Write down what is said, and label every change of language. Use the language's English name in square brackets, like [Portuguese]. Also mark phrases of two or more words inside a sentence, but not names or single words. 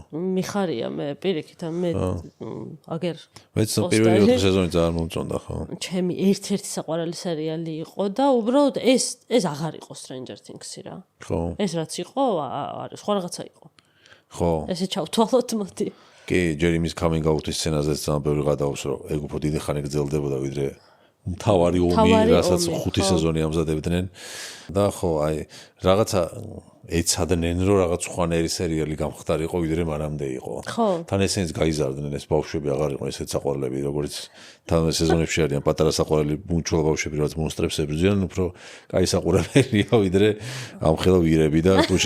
[Georgian] მიხარია მე პირიქით მე აგერ მეც პირველი 4 სეზონი ძალიან მომწონდა ხო ჩემი ერთ-ერთი საყვარელი სერიალი იყო და უბრალოდ ეს აღარ იყო Stranger Things-ი რა ხო ეს რაც იყო არის სხვა რაღაცა იყო ხო ესე ჩავთვალოთ მოდი კი ჯერიმის [English] coming out- [Georgian] ის სცენაზე ძალიან ბევრი გადაავს რომ ეგ უფრო დიდი ხანი გრძელდებოდა ვიდრე მთავარი ომი რასაც 5 სეზონი ამზადებდნენ და ხო აი რაღაცა ეცადნენ რომ რაღაც ხვანერი სერიალი გამხდარიყო ვიდრე მანამდე იყო თან ესენიც გაიზარდნენ ეს ბავშვები აღარ იყო ესეც საყვარლები როგორც თან სეზონებში არიან პატარა საყვარელი მუნჩულ ბავშვები რაც მონსტრებს ებრძვიან უფრო კაი საყვარელია ვიდრე ამხელა ვირები და